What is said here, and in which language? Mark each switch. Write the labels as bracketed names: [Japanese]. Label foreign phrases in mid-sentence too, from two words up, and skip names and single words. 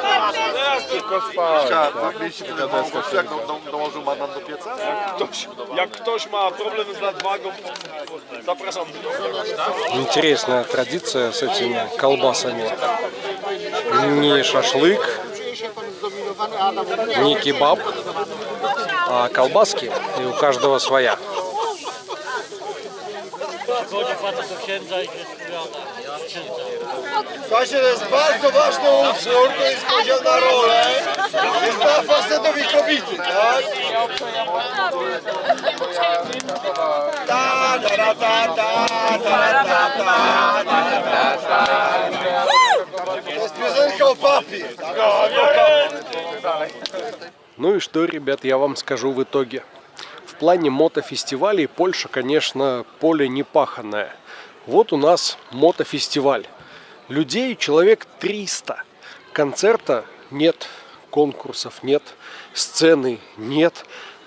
[Russian] Интересная традиция с этими колбасами. Не шашлык, не кебаб, а колбаски, и у каждого своя. [Polish] Słuchajcie, to jest bardzo ważny utwór, to jest podział na rolę. Jest dla facetowi kobiety, tak? To jest piosenka o papie. [Russian] Ну и что, ребят, я вам скажу в итоге. В плане мотофестивалей Польша, конечно, поле не паханое. Вот у нас мотофестиваль. Людей человек 300. Концерта нет, конкурсов нет, сцены нет.